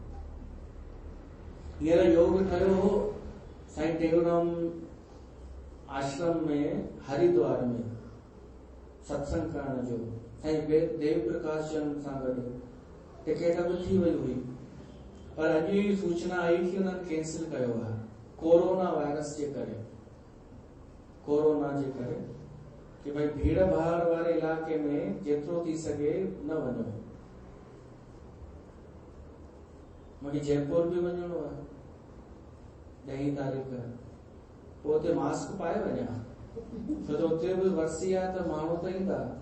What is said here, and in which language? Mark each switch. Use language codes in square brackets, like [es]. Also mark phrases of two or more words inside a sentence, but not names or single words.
[sd] हींअर योग कयो हो साईं टेऊंराम आश्रम में हरिद्वार में सत्संग करण जो, साईं देव प्रकाश चंद सां गॾु टिकट बि थी वई हुई, पर अॼु ई सूचना आई कि उन्हनि कैंसिल कयो आहे कोरोना वायरस जे करे, कोरोना जे करे, कि भाई भीड़ भाड़ वारे इलाके में जेतिरो थी सघे न वञो। मूंखे जयपुर बि वञिणो आहे 10 तारीख़, पोइ उते मास्क पाए वञा, छो त उते बि वरसी आहे त माण्हू त ईंदा।